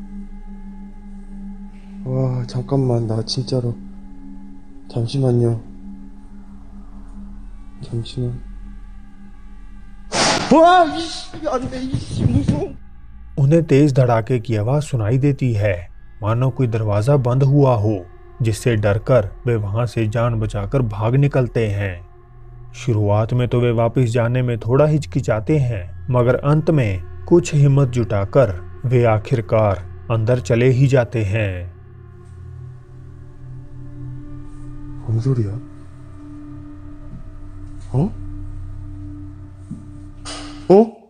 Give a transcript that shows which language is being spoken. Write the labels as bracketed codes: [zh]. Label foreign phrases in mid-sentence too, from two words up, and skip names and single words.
[ko] 와, 잠깐만, 나 진짜로. 잠시만요. 잠시만. 와, 이씨, 안 돼, 이씨, 무서워. [hi] उन्हें तेज धड़ाके की आवाज सुनाई देती है, मानो कोई दरवाजा बंद हुआ हो, जिससे डरकर वे वहां से जान बचाकर भाग निकलते हैं। शुरुआत में तो वे वापस जाने में थोड़ा हिचकिचाते हैं, मगर अंत में कुछ हिम्मत जुटाकर वे आखिरकार अंदर चले ही जाते हैं। [ko] 뭔 소리야? 어? 어?